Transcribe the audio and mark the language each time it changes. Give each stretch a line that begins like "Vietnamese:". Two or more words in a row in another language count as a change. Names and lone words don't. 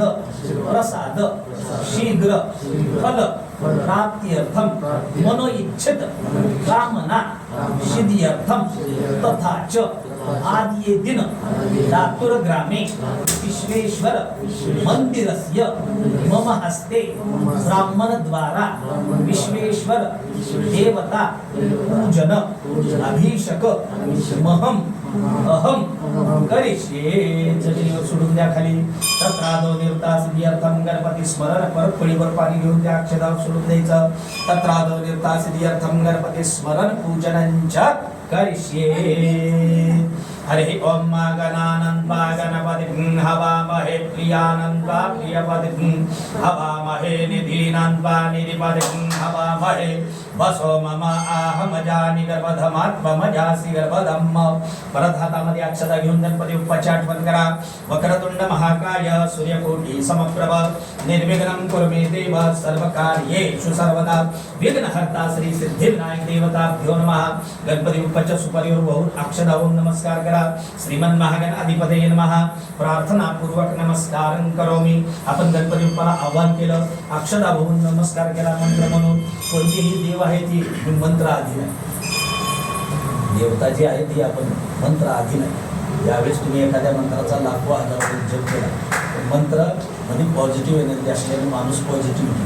Sanskrit: प्रसाद शीघ्र फल प्राप्त्यर्थम मनोइच्छित कामना सिद्ध्यर्थम तथा च आद्ये दिन लातूर ग्रामे विश्वेश्वर मंदिरस्य मम हस्ते ब्राह्मण द्वारा विश्वेश्वर देवता पूजन अभिषेक महम अहम करिष्ये.
Marathi: जमिनीवर सोडून द्या खाली.
Sanskrit: तत्रादो निवृत्ता सिद्ध्यर्थम गणपती स्मरण.
Marathi: परत पळीवर पाणी घेऊन त्या अक्षरावर सोडून द्यायचं.
Sanskrit: तत्रादो निवृत्ता सिद्ध्यर्थम गणपती स्मरण पूजनंच करिष्ये. हरि ओम गणानन्दा गणपतिं हवामहे प्रियानन्दा प्रियपतिं हवामहे निधीनन्दा निधिपतिं हवामहे वसो मम आहमजानि गर्भधमात्मजासि गर्भधम.
Marathi: परत हातामध्ये अक्षता घेऊन गणपती उपवाची आठवण करा.
Sanskrit: वक्रतुंड महाकाय सूर्यकोटी समप्रभ निर्विघ्नं कुरु मे देव सर्वकार्येषु सर्वदा विघ्नहर्ता श्री सिद्धिविनायक देवताभ्यो नमः.
Marathi: गणपती उपवाच्या सुपारीवर वाहून अक्षता होऊन नमस्कार करा.
Sanskrit: श्रीमन महागणाधिपतये नमः. प्रार्थना पूर्वक नमस्कार करोमि.
Marathi: आपण गणपती बाप्पाला आवाहन केलं, अक्षता वाहून नमस्कार केला, मंत्र म्हणून. कोणतीही देव आहे ती मंत्र आधी नाही. देवता जी आहे ती आपण मंत्र आधी नाही. ज्यावेळेस तुम्ही एखाद्या मंत्राचा लाखो हजार जप केला, मंत्र मध्ये
English: positive energy
Marathi: असल्याने माणूस पॉझिटिव्ह.